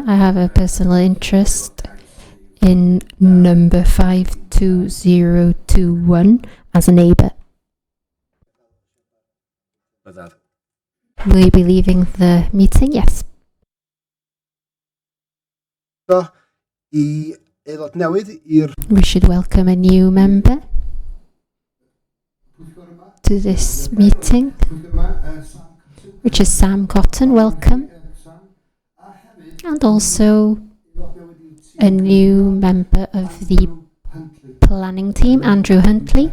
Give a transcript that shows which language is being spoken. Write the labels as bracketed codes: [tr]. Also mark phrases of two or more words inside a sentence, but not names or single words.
[en] I have a personal interest in number 52021 as a neighbour. Will you be leaving the meeting? Yes. [cy] I aelod newydd i'r [en] We should welcome a new member to this meeting, which is Sam Cotton. Welcome. And also a new member of the planning team, Andrew Huntley.